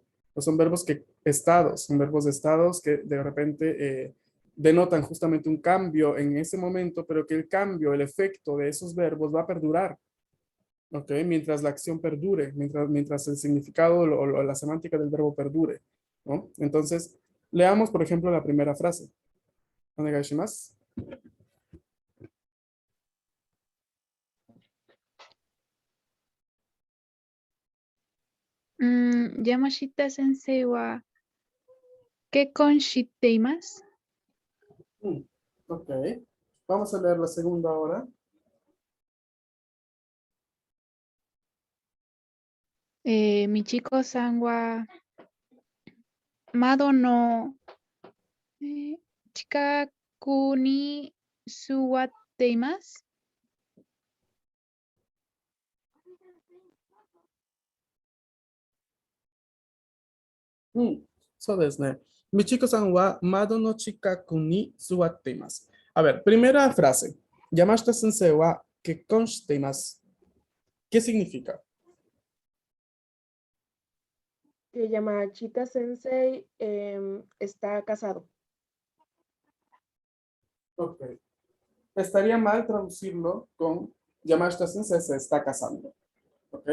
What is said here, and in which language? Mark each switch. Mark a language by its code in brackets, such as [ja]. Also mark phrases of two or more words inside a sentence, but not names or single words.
[es] No son verbos son verbos de estados que de repente denotan justamente un cambio en ese momento, pero que el cambio, el efecto de esos verbos va a perdurar, ¿ok? Mientras la acción perdure, mientras el significado o la semántica del verbo perdure, ¿no? Entonces, leamos, por ejemplo, la primera frase. [ja] お願いします. 山下先生は結婚しています. [es] Ok. Vamos a leer la segunda ahora. [ja] 美智子さんは窓の近くに座っています. [es] Eso es, ¿no? [ja] 美智子さんは窓の近くに座っています. [es] A ver, primera frase. [ja] 山下先生は結婚しています. [es] ¿Qué significa? Que Yamashita Sensei está casado. Ok. Estaría mal traducirlo con Yamashita sensei se está casando. Ok.